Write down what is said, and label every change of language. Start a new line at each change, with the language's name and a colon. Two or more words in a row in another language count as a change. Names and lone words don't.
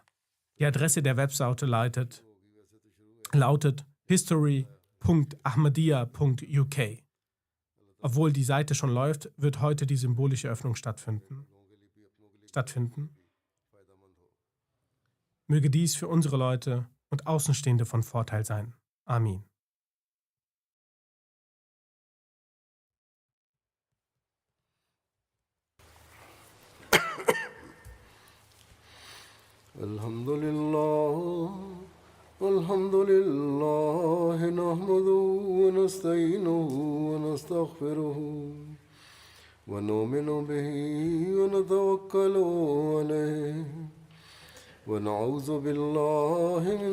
German: Die Adresse der Webseite lautet history.ahmadiyya.uk. Obwohl die Seite schon läuft, wird heute die symbolische Öffnung stattfinden. Möge dies für unsere Leute und Außenstehende von Vorteil sein. Amin.
Arabic: الحمد لله نحمده ونستعينه ونستغفره ونؤمن به ونتوكل عليه ونعوذ بالله من